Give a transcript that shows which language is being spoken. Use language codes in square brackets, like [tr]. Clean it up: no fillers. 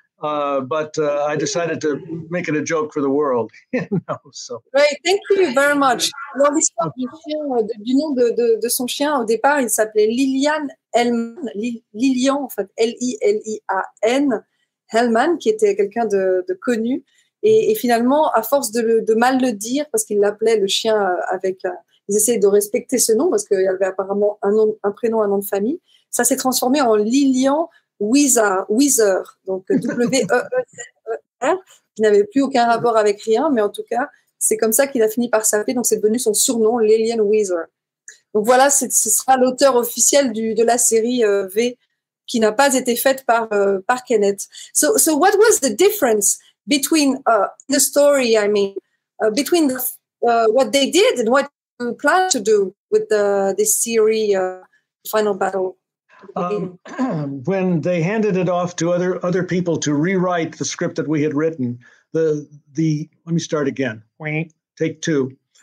[en] But I decided to make it a joke for the world. So. Right, thank you very much. [fr] Dans l'histoire du nom de son chien, au départ, il s'appelait Lilian Hellman, Lilian, en fait, Lilian Hellman, qui était quelqu'un de connu. Et finalement, à force de mal le dire, parce qu'il l'appelait le chien ils essayaient de respecter ce nom, parce qu'il y avait apparemment un prénom, un nom de famille. Ça s'est transformé en Lilian Weezer, donc W-E-E-Z-E-R, qui n'avait plus aucun rapport avec rien, mais en tout cas, c'est comme ça qu'il a fini par s'appeler, donc c'est devenu son surnom, Lillian Weezer. Donc voilà, ce sera l'auteur officiel de la série V, qui n'a pas été faite par Kenneth. [en] So what was the difference between the story, between what they did and what you plan to do with this series, Final Battle? When they handed it off to other people to rewrite the script that we had written, let me start again. Take two.